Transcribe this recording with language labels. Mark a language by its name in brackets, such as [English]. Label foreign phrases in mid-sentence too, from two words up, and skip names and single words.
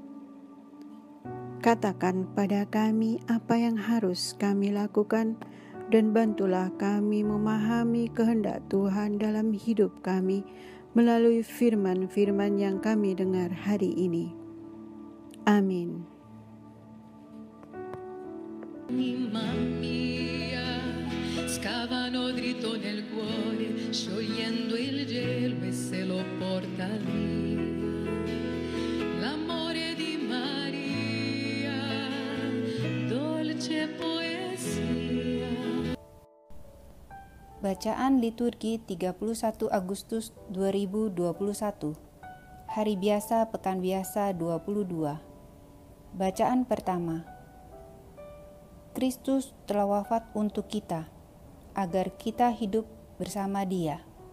[Indonesian] Katakan pada kami apa yang harus kami lakukan, dan bantulah kami memahami kehendak Tuhan dalam hidup kami melalui firman-firman yang kami dengar hari ini. Amin. [Italian] Anima mia, scavano dritto nel cuore, sciogliendo il gelo e se lo porta via. L'amore di Maria, dolce poesia. [Indonesian] Bacaan liturgi 31 Agustus 2021. Hari biasa pekan biasa 22. Bacaan pertama. Kristus telah wafat untuk kita, agar kita hidup bersama Dia.